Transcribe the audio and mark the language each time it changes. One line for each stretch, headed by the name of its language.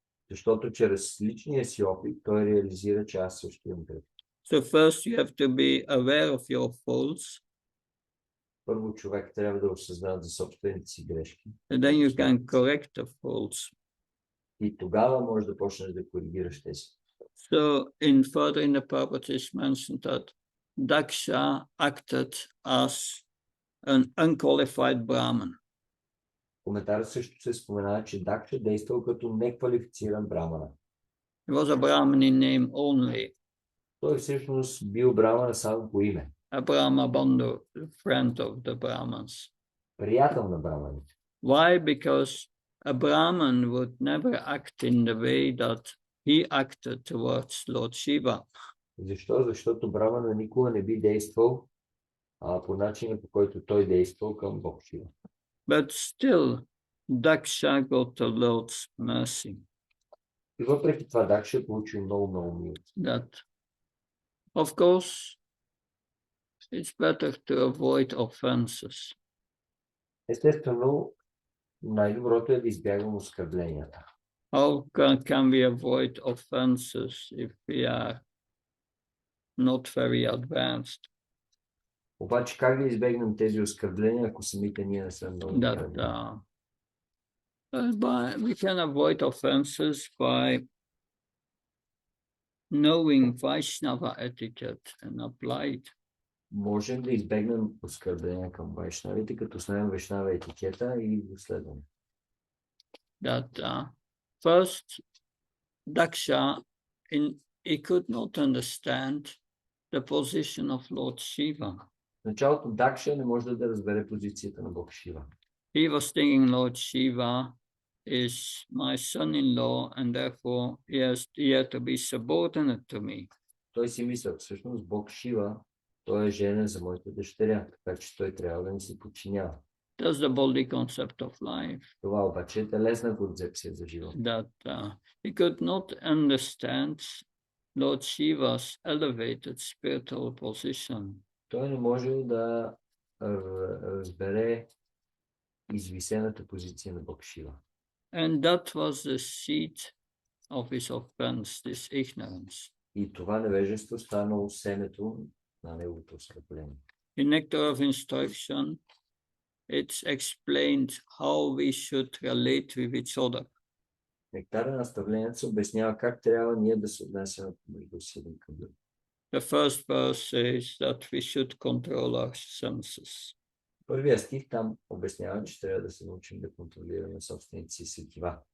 Bulgarian: Защото чрез личния си опит той реализира, че аз също имам грешки.
English: So first you have to be aware of your faults.
Bulgarian: Първо човек трябва да осъзнава за собствените си грешки.
English: And then you can correct the faults.
Bulgarian: И тогава можеш да почнеш да коригираш тези.
English: So in the Prabhupada is mentioned that Daksha acted as an unqualified Brahman.
Bulgarian: Коментарът също се споменава, че Дакша действал като неквалифициран брамана.
English: He was a Brahman in name only.
Bulgarian: Той всъщност бил брамана само по име.
English: A Brahma Bandhu, friend of the Brahmans.
Bulgarian: Приятел на браманите.
English: Why? Because a Brahman would never act in the way that he acted towards Lord Shiva.
Bulgarian: Защо? Защото брамана никога не би действал по начина, по който той действал към Бог Шива.
English: But still, Daksha got the Lord's mercy.
Bulgarian: И въпреки това Дакша е получил много милост.
English: That, of course, it's better to avoid offenses.
Bulgarian: Естествено, най-доброто е да избягвам оскърбленията.
English: How can we avoid offenses if we are not very advanced?
Bulgarian: Обаче как да избегнем тези оскърбления, ако самите ние не сме много
English: That we can avoid offenses by knowing Vaishnava etiquette and apply it.
Bulgarian: Можем да избегнем оскърбления към вайшнавите, като знаем вайшнава етикета и го следваме.
English: That first, Daksha, he could not understand the position of Lord Shiva.
Bulgarian: В началото Дакша не може да разбере позицията на Бог Шива.
English: He was thinking Lord Shiva is my son-in-law and therefore he had to be subordinate to me.
Bulgarian: Той си мисля, всъщност Бог Шива, той е женен за моята дъщеря, така че той трябва да ми се подчинява.
English: That's the body concept of life.
Bulgarian: Това обаче е телесна концепция за живота.
English: That he could not understand Lord Shiva's elevated spiritual position.
Bulgarian: Той не може да разбере извисената позиция на Бог Шива.
English: And that was the seed of his offense, this ignorance.
Bulgarian: И това невежество станало семето на неговото оскърбление.
English: In Nectar of Instruction, it's explained how we should relate with each other.
Bulgarian: Нектара на наставлението се обяснява как трябва ние да се отнасяме между си един към друг.
English: The first verse says that we should control our senses.
Bulgarian: Първия стих там обяснява, че трябва да се научим да контролираме собствените си сетива.